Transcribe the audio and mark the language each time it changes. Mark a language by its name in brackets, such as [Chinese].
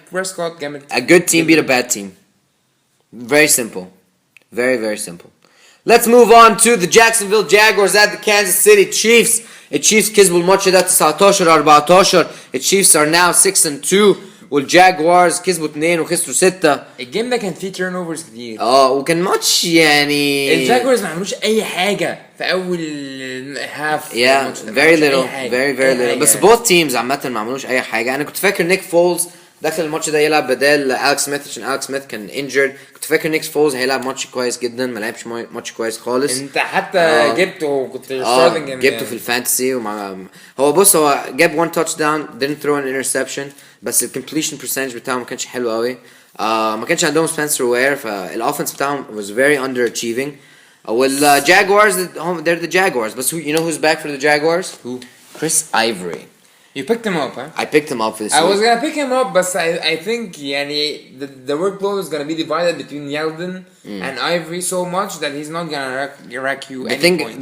[Arabic] Prescott جامد. [English] A good team beat a bad team. Very simple. Very simple. Let's move on to the Jacksonville Jaguars at the Kansas City Chiefs. [Arabic] The Chiefs كسبوا الماتش ده 19-14. [English] The Chiefs are now 6-2. [Arabic] والجاguars كسبوا 2 وخسروا 6. الجيم ده كان فيه تيرن اوفرز كتير. وكان ماتش يعني الجاguars ما عملوش اي حاجه في اول هاف. [English] Yeah, very little. [Arabic] بس both teams عامه ما عملوش اي حاجه. انا كنت فاكر نيك فولز دخل الماتش ده يلعب بدال أليكس سميث عشان أليكس سميث كان injured. كنت فاكر نيك فولز هيلعب ماتش كويس جدا. ما لعبش ماتش كويس خالص. انت حتى جبته كنت جبته في الفانتسي هو بص هو جاب 1 touchdown [English] didn't throw an interception [Arabic] بس الcompletion percentage بتاعه ما كانش حلو قوي. ما كانش عندهم سبنسر وير فالاوفنس بتاعهم [English] was very underachieving. والجاguars they're the Jaguars. But you know who's back for the Jaguars? Who? Chris Ivory. You picked him up, huh? I picked him up for this week. I was gonna pick him up, but I think يعني the workload is gonna be divided between Yeldon and Ivory so much that he's not gonna rack you any points.